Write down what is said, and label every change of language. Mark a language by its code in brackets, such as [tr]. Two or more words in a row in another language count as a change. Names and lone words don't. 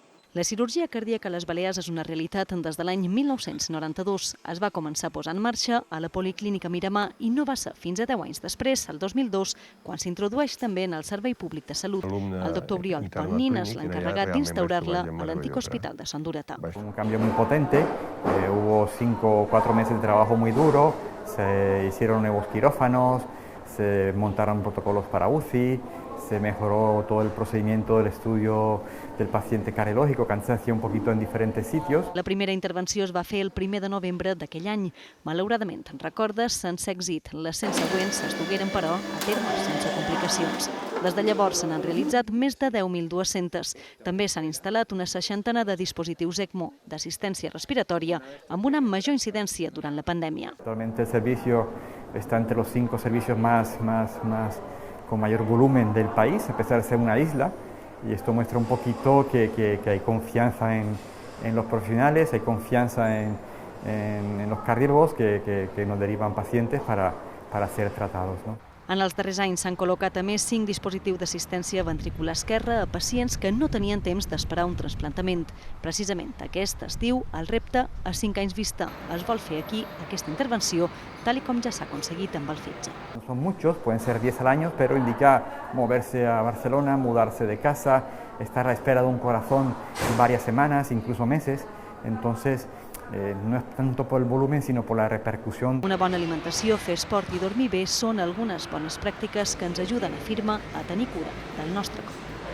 [ca] La cirurgia cardíaca a les Balears és una realitat des de l'any 1992. Es va començar a posar en marxa a la Policlínica Miramar i no va ser fins a 10 anys després, el 2002, quan s'introdueix també en el Servei Públic de Salut. El doctor Oriol Ponnin és l'encarregat d'instaurar-la a l'antic hospital de Sant Duratà. [es] Un cambio muy potente, hubo 5 o 4 meses de trabajo muy duro, se hicieron nuevos quirófanos, se montaron protocolos para UCI, se mejoró todo el procedimiento del estudio del paciente cardiológico, que antes se hacía un poquito en diferentes sitios. [ca] La primera intervenció es va fer el 1 de novembre d'aquell any. Malauradament, recordes, sense èxit. Les 100 següents es dugueren, però, a terme sense complicacions. Des de llavors se n'han realitzat més de 10.200. També s'han instal·lat una 60ena de dispositius ECMO d'assistència respiratòria amb una major incidència durant la pandèmia. [es] Actualmente el servicio está entre los 5 servicios con mayor volumen del país, a pesar de ser una isla, y esto muestra un poquito que hay confianza en los profesionales, hay confianza en los cardiólogos que nos derivan pacientes para ser tratados, ¿no? [ca] En els darrers anys s'han col·locat a més 5 dispositius d'assistència ventricular esquerra a pacients que no tenien temps d'esperar un trasplantament. Precisament aquest estiu, el repte a 5 anys vista. Es vol fer aquí aquesta intervenció, tal com ja s'ha aconseguit amb el fetge. [es] No son muchos, pueden ser 10 al año, pero indica moverse a Barcelona, mudarse de casa, estar a la espera de un corazón varias semanas, incluso meses. Entonces, [ca] no és tant per el volum, sinó per la repercussió. Una bona alimentació, fer esport i dormir bé són algunes bones pràctiques que ens ajuden, afirma, a tenir cura del nostre cor.